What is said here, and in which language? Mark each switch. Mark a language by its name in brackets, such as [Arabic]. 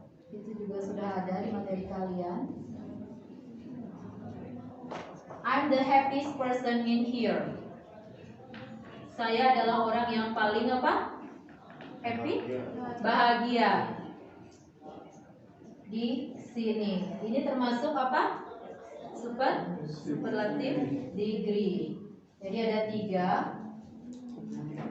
[Indonesian] Itu juga sudah ada di materi kalian. [English] I'm the happiest person in here. [Indonesian] Saya adalah orang yang paling apa? Happy? Bahagia. Di sini. Ini termasuk apa? Superlatif degree. Jadi ada 3.